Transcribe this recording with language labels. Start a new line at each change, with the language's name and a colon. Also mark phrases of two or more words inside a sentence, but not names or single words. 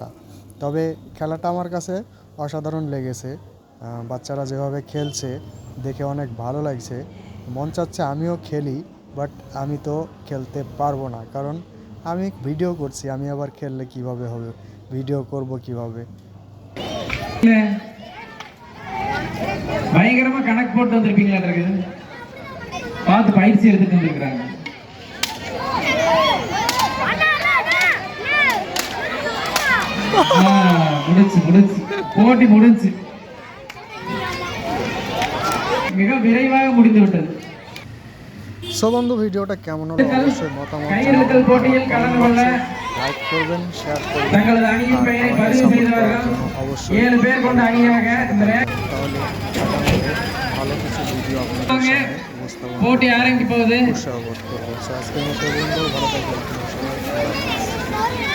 Bangla: তবে খেলাটা আমার কাছে অসাধারণ লেগেছে। বাচ্চারা যেভাবে খেলছে দেখে অনেক ভালো লাগছে। মন চাচ্ছে আমিও খেলি, বাট আমি তো খেলতে পারবো না, কারণ আমি ভিডিও করছি। আমি আবার খেললে কিভাবে হবে, ভিডিও করব কিভাবে।
Tamil: பயங்கரமா கணக்கு போட்டு வந்திருப்பீங்களா இருக்குது, பார்த்து பயிற்சி எடுத்துட்டு வந்திருக்கிறாங்க. முடிச்சு போட்டி முடிஞ்சு மிக விரைவாக முடிந்து விட்டது।
Bangla: সো বন্ধু, ভিডিওটা কেমন হলো অবশ্যই মতামত
Tamil: கையெழுத்தல் போட்டியில் கலந்து கொள்ள
Bangla: লাইক করবেন, শেয়ার করবেন,
Tamil: தங்களது அணியின் பெயரை பதிவு செய்தவர்கள்
Bangla: অবশ্যই
Tamil: 7 பேர் கொண்ட அணியாக இந்த
Bangla: তাহলে ভালো কিছু ভিডিও আপনাদের সামনে উপস্থাপন
Tamil: போட்டி ஆரம்பிக்க போகுது।
Bangla: উৎসাহ বোধ করবো। আজকের মতো বন্ধু, ভালো থাকবেন সবাই।